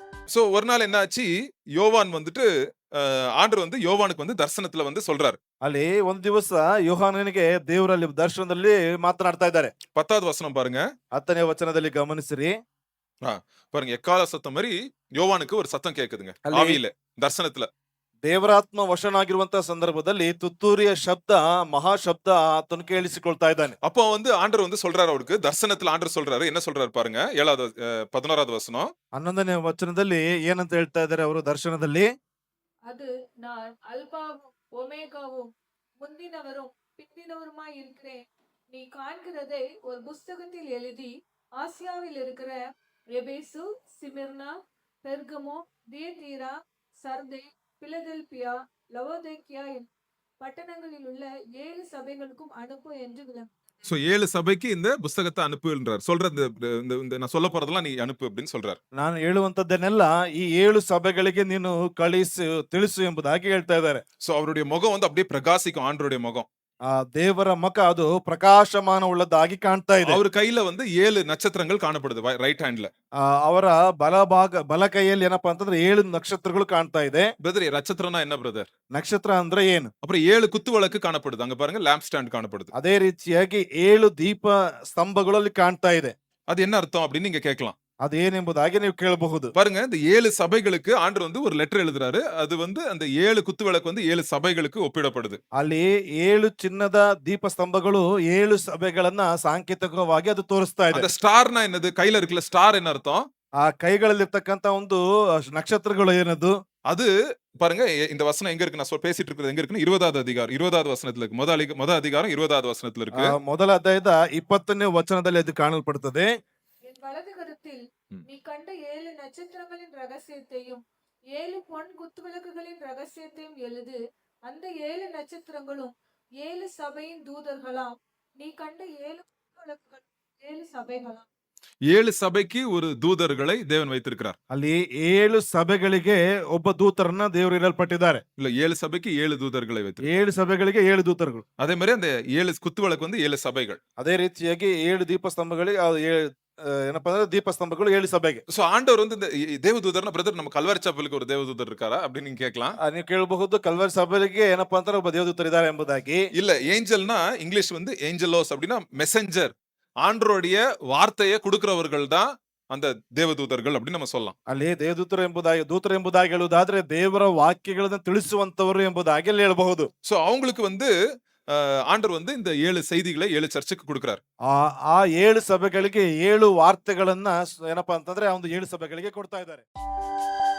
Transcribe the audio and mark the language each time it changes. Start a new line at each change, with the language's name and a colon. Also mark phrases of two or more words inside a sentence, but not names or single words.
Tamil: சோ ஒரு நாள் என்ன ஆச்சு, யோவான் வந்துட்டு ஆண்டவர் வந்து யோவானுக்கு வந்து தரிசனத்துல வந்து சொல்றாரு.
Kannada: ಅಲ್ಲಿ ಒಂದ್ ದಿವಸ ಯೋಹಾನನಿಗೆ ದೇವರಲ್ಲಿ ದರ್ಶನದಲ್ಲಿ ಮಾತನಾಡ್ತಾ ಇದ್ದಾರೆ.
Tamil: 10வது வசனம் பாருங்க.
Kannada: 10ನೇ ವಚನದಲ್ಲಿ ಗಮನಿಸಿರಿ.
Tamil: ஆ, பாருங்க எக்காள சத்தம் மாரி யோவானுக்கு ஒரு சத்தம் கேக்குதுங்க.
Kannada: ಅಲ್ಲಿ
Tamil: ஆவியில, தரிசனத்துல.
Kannada: ದೇವರಾತ್ಮ ವಶನಾಗಿರುವಂತಹ ಸಂದರ್ಭದಲ್ಲಿ ತುತ್ತೂರಿಯ ಶಬ್ದ, ಮಹಾ ಶಬ್ದ ಆತನು ಕೇಳಿಸಿಕೊಳ್ತಾ ಇದ್ದಾನೆ.
Tamil: அப்போ வந்து ஆண்டவர் வந்து சொல்றாரு அவருக்கு, தரிசனத்துல ஆண்டவர் சொல்றாரு. என்ன சொல்றாரு பாருங்க. 7வது 11வது வசனம்.
Kannada: 11ನೇ ವಚನದಲ್ಲಿ ಏನಂತ ಹೇಳ್ತಾ ಇದ್ದಾರೆ ಅವರು ದರ್ಶನದಲ್ಲಿ?
Tamil: அது நான் அல்பாவும் ஒமேகாவும் முந்தினவரும் பிந்தினவருமாய் இருக்கிறேன். நீ காண்கிறதை ஒரு புஸ்தகத்தில் எழுதி ஆசியாவில் இருக்கிற எபேசு, சிமிர்னா, பெர்கமோ, தியத்தீரா, சர்தே, பிலதெல்பியா, லவோதிக்கேயா பட்டணங்களில் உள்ள 7 சபைகளுக்கும் அனுப்பு என்று விளம்பரம். சோ 7 சபைக்கு இந்த புஸ்தகத்தை அனுப்புன்றார். சொல்ற இந்த நான் சொல்ல போறதெல்லாம் நீ அனுப்பு அப்படின்னு சொல்றார்.
Kannada: ನಾನು ಹೇಳುವಂತದ್ದನ್ನೆಲ್ಲ ಈ 7 ಸಭೆಗಳಿಗೆ ನೀನು ಕಳಿಸು, ತಿಳಿಸು ಎಂಬುದಾಗಿ ಹೇಳ್ತಾ ಇದ್ದಾರೆ.
Tamil: சோ அவருடைய முகம் வந்து அப்படியே பிரகாசிக்கும், ஆண்டவருடைய முகம்.
Kannada: ಆ ದೇವರ ಮುಖ ಅದು ಪ್ರಕಾಶಮಾನ ಉಳ್ಳದ್ದಾಗಿ ಕಾಣ್ತಾ ಇದೆ.
Tamil: அவர் கையில வந்து 7 நட்சத்திரங்கள் காணப்படுது
English: right handla.
Kannada: ಅವರ ಬಲ ಕೈಯಲ್ಲಿ ಏನಪ್ಪಾ ಅಂತಂದ್ರೆ 7 ನಕ್ಷತ್ರಗಳು ಕಾಣ್ತಾ ಇದೆ.
Tamil: பிரதர் நட்சத்திரம்னா என்ன பிரதர்?
Kannada: ನಕ್ಷತ್ರ ಅಂದ್ರೆ ಏನು?
Tamil: அப்புறம் 7 குத்து விளக்கு காணப்படுது. அங்க பாருங்க
English: lamp stand
Tamil: காணப்படுது.
Kannada: ಅದೇ ರೀತಿಯಾಗಿ 7 ದೀಪ ಸ್ತಂಭಗಳಲ್ಲಿ ಕಾಣ್ತಾ ಇದೆ.
Tamil: அது என்ன அர்த்தம் அப்படின்னு நீங்க கேட்கலாம்.
Kannada: ಅದೇನೆಂಬುದಾಗಿ ನೀವು ಕೇಳಬಹುದು.
Tamil: பாருங்க இந்த 7 சபைகளுக்கு ஆண்டவர் வந்து ஒரு லெட்டர் எழுதுறாரு. அது வந்து அந்த 7 குத்து விளக்கு வந்து 7 சபைகளுக்கு ஒப்பிடப்படுது.
Kannada: ಅಲ್ಲಿ 7 ಚಿನ್ನದ ದೀಪ ಸ್ತಂಭಗಳು 7 ಸಭೆಗಳನ್ನ ಸಾಂಕೇತಿಕವಾಗಿ ಅದು ತೋರಿಸ್ತಾ ಇದೆ.
Tamil: அந்த ஸ்டார்னா என்னது? கையில இருக்குல்ல ஸ்டார் என்ன அர்த்தம்?
Kannada: ಆ ಕೈಗಳಲ್ಲಿರ್ತಕ್ಕಂತ ಒಂದು ನಕ್ಷತ್ರಗಳು ಏನದು?
Tamil: அது பாருங்க இந்த வசனம் எங்க இருக்கு? நான் பேசிட்டு இருக்கிறது எங்க இருக்குன்னு 20வது அதிகாரம் 20வது வசனத்துல இருக்கு. ಮೊದಲ அதிகாரம் 20வது வசனத்துல இருக்கு.
Kannada: ಮೊದಲ ಅಧ್ಯಾಯದ 20ನೇ ವಚನದಲ್ಲಿ ಅದು ಕಾಣಲ್ಪಡುತ್ತದೆ.
Tamil: என் வலது கருத்தில் நீ கண்ட 7 நட்சத்திரங்களின் ரகசியத்தையும் 7 பொன் குத்துவிளக்குகளின் ரகசியத்தையும் எழுது. அந்த 7 நட்சத்திரங்களும் 7 சபையின் தூதர்களாம். நீ கண்ட 7 குத்துவிளக்குகள் 7 சபைகளாம். 7 சபைக்கு ஒரு தூதர்களை தேவன் வைத்திருக்கிறார்.
Kannada: ಅಲ್ಲಿ 7 ಸಭೆಗಳಿಗೆ ಒಬ್ಬ ದೂತರನ್ನ ದೇವರು ಇರಲ್ಪಟ್ಟಿದ್ದಾರೆ.
Tamil: இல்ல 7 சபைக்கு 7 தூதர்களை வைத்திருக்கிறார்.
Kannada: 7 ಸಭೆಗಳಿಗೆ 7 ದೂತರುಗಳು.
Tamil: அதே மாதிரி அந்த 7 குத்து விளக்கு வந்து 7 சபைகள்.
Kannada: ಅದೇ ರೀತಿಯಾಗಿ 7 ದೀಪಸ್ತಂಭಗಳಿಗೆ ಏನಪ್ಪಾ ಅಂದ್ರೆ ದೀಪಸ್ತಂಭಗಳು 7 ಸಭೆಗೆ.
Tamil: சோ ஆண்டவர் வந்து இந்த தேவதூதர்னா பிரதர் நம்ம கல்வாரி சபைக்கு ஒரு தேவதூதர் இருக்காரா அப்படின்னு நீங்க கேட்கலாம்.
Kannada: ನೀವು ಕೇಳಬಹುದು ಕಲ್ವರಿ ಸಭೆಗೆ ಏನಪ್ಪಾ ಅಂದ್ರೆ ಒಬ್ಬ ದೇವದೂತರಿದ್ದಾರೆ ಎಂಬುದಾಗಿ.
Tamil: இல்ல ஏஞ்சல்னா இங்கிலீஷ் வந்து ஏஞ்சலோஸ் அப்படின்னா மெசஞ்சர். ஆண்டவருடைய வார்த்தையை கொடுக்கிறவர்கள் தான் அந்த தேவதூதர்கள் அப்படின்னு நம்ம சொல்லலாம்.
Kannada: ಅಲ್ಲಿ ದೇವದೂತರು ಎಂಬುದಾಗಿ ಹೇಳುವುದಾದ್ರೆ ದೇವರ ವಾಕ್ಯಗಳನ್ನು ತಿಳಿಸುವಂತವರು ಎಂಬುದಾಗಿ ಅಲ್ಲಿ ಹೇಳಬಹುದು.
Tamil: சோ அவங்களுக்கு வந்து ஆண்டவர் வந்து இந்த 7 செய்திகளை 7 சர்ச்சுக்கு கொடுக்கிறார்.
Kannada: ಆ 7 ಸಭೆಗಳಿಗೆ 7 ವಾರ್ತೆಗಳನ್ನ ಏನಪ್ಪಾ ಅಂತಂದ್ರೆ ಆ ಒಂದು 7 ಸಭೆಗಳಿಗೆ ಕೊಡ್ತಾ ಇದ್ದಾರೆ.